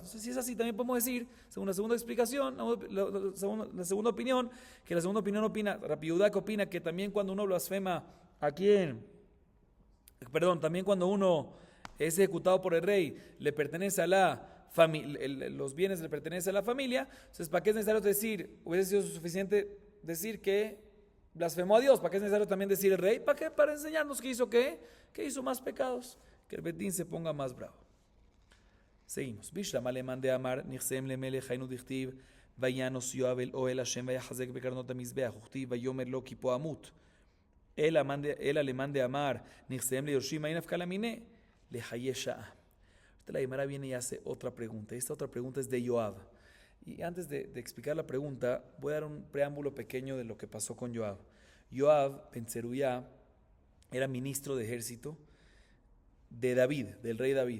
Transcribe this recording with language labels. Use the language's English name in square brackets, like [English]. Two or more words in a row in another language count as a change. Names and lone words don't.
[Spanish] Entonces, si es así, también podemos decir, según la segunda explicación, la segunda opinión, que la segunda opinión opina, Rabbi Yehudá que opina que también cuando uno blasfema a quién, también cuando uno es ejecutado por el rey, le pertenece a la familia, los bienes le pertenecen a la familia. Entonces, ¿para qué es necesario decir? Hubiese sido suficiente decir que blasfemó a Dios. ¿Para qué es necesario también decir el rey? ¿Para qué? Para enseñarnos que hizo ¿qué? Que hizo más pecados, que el Bedín se ponga más bravo. [Aramaic] Seguimos. בשלמא למאן דאמר נכסיהם למלך היינו דכתיב, ויאנוס יואב אל אוהל השם ויחזק בקרנות המזבח וכתיב ויאמר לו כי פה אמות אלא למאן דאמר נכסיהם ליורשים מאי נפקא למיניה לחיי שעה. [Spanish] La Gemara viene y hace otra pregunta. Esta otra pregunta es de Joab. Y antes de explicar la pregunta, voy a dar un preámbulo pequeño de lo que pasó con Joab. Joab ben Tzeruyá era ministro de ejército de David, del rey David.